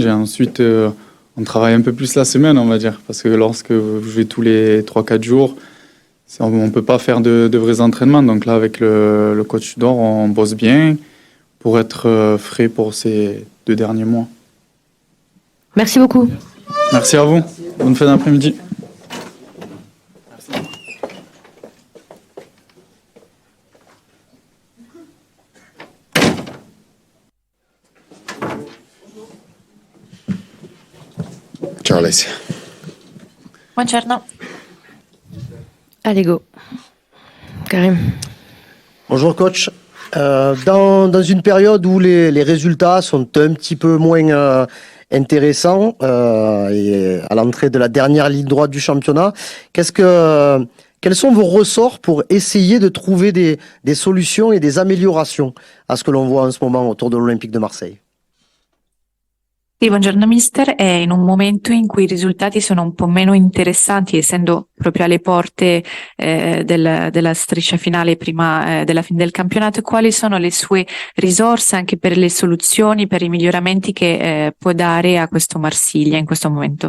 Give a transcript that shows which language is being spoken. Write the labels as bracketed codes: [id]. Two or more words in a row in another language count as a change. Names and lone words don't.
[fr] Et ensuite, on travaille un peu plus la semaine, on va dire, parce que lorsque vous jouez tous les 3-4 jours, on ne peut pas faire de vrais entraînements. Donc là, avec le coach Tudor, on bosse bien pour être frais pour ces 2 derniers mois. Merci beaucoup. Merci à vous. Bonne fin d'après-midi. [it] Ciao Alessia. Buongiorno. [fr] Allez, go. Karim. Bonjour coach. Dans une période où les résultats sont un petit peu moins intéressants, et à l'entrée de la dernière ligne droite du championnat, quels sont vos ressorts pour essayer de trouver des solutions et des améliorations à ce que l'on voit en ce moment autour de l'Olympique de Marseille? [it] Sì, buongiorno mister, è in un momento in cui i risultati sono un po' meno interessanti, essendo proprio alle porte della striscia finale prima della fine del campionato. Quali sono le sue risorse anche per le soluzioni, per i miglioramenti che può dare a questo Marsiglia in questo momento?